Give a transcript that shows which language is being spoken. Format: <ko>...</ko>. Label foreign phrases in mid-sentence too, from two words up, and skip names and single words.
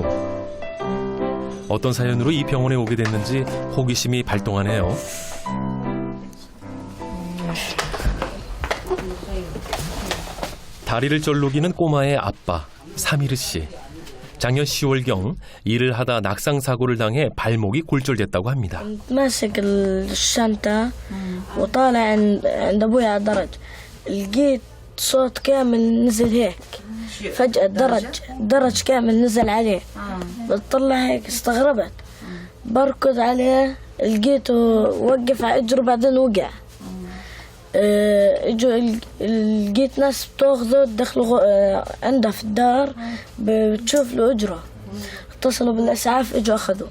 <ko>어떤 사연으로 이 병원에 오게 됐는지 호기심이 발동하네요. 다리를 절룩이는 꼬마의 아빠 사미르 씨. 작년 10월경 일을 하다 낙상 사고를 당해 발목이 골절됐다고 합니다.</ko> <ar>ماسك الشنطة وطالع عند أبوي على الدرج لقيت صوت كامل نزل هيك فجأة الدرج كامل نزل عليه بطلع هيك استغربت بركض عليه لقيته وقف على اجره بعدين وقع لقيت ناس بتاخذه تدخله عنده في الدار بتشوف له اجره اتصلوا بالاسعاف اجوا اخذوه.</ar>